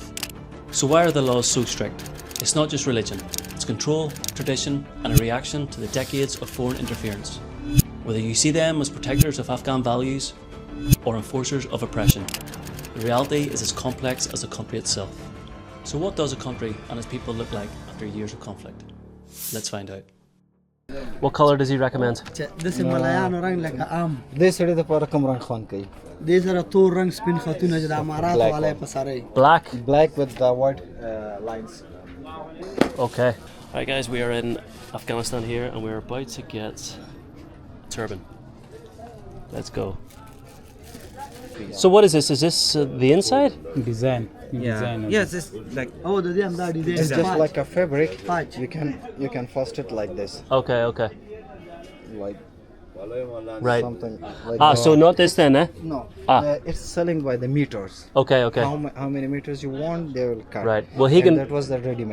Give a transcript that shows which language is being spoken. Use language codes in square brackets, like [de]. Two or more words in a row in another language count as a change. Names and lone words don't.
[en] So why are the laws so strict? It's not just religion, it's control, tradition and a reaction to the decades of foreign interference. Whether you see them as protectors of Afghan values or enforcers of oppression, the reality is as complex as the country itself. So what does a country and its people look like after years of conflict? Let's find out. What colour does he recommend? [ps] دسه ملایانو رنگ لکه عام دې سړي د پاره کوم رنگ خوان کوي؟ دې سره تور رنگ سپین خطونه چې د امارات [en] Black والے one. [ps] په سره [en] Black? Black with the white lines. Okay. Alright guys, we are in Afghanistan here and we're about to get a turban. Let's go. So what is this? Is this the inside? Design. Yeah. Yes, it's like [ps] او د دې هم دا ډیزاین [en] it's just like a fabric. Patch. You can first it like this, Okay, okay. like Right. something like Ah, that. so not this then, eh? No. Ah. It's selling by the meters. Okay, okay. How many meters you want, they will cut. Right. Well, he And can-